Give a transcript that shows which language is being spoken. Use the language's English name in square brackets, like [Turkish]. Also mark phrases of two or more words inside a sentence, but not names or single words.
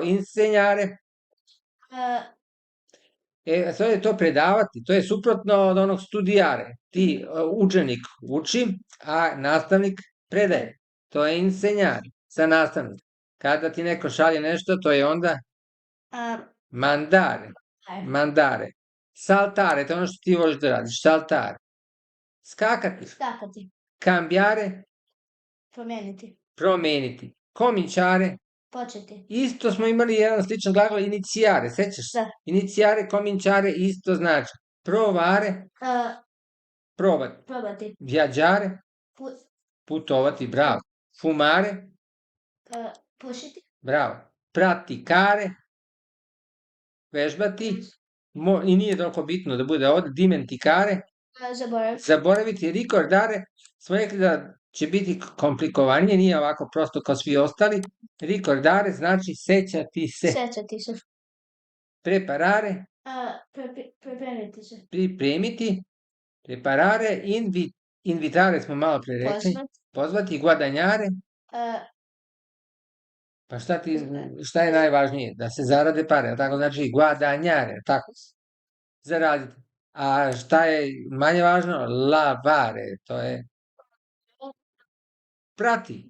[Serbian] Insegnare, to je to predavati, to je suprotno od onog studijare. Ti, učenik uči, a nastavnik predaje. To je insegnare, sa nastavnik. Kada ti neko šalje nešto, to je onda mandare. [Italian] Mandare. Saltare, [Serbian] to je ono što ti voliš da radiš. Saltare. Skakati. Skakati. [Italian] Cambiare, [Serbian] Promijeniti. promeniti. Cominciare, Početi. isto smo imali jedan sličan glagol inicijare, sećaš se? Da. Inicijare, cominciare, isto znači. Provare, probati. Probati. Viaggiare, putovati, bravo. [Italian] Fumare, [Serbian] Pušiti. bravo. [Italian] Praticare, [Serbian] vežbati, i nije toliko bitno da bude ovde, dimenticare, Zaboraviti. zaboraviti, ricordare, smo rekli da će biti komplikovanije, nije ovako prosto kao svi ostali. Ricordare znači sećati se. Sećati se. [Italian] Preparare, [Serbian] Pripremiti se. pripremiti. [Italian] Preparare, invitare [Serbian] smo malo pre rekli. Pozvati, guadagnare. Pa šta je najvažnije? Da se zarade pare, tako znači guadagnare, tako zaraditi. A šta je manje važno? Lavare, to je prati.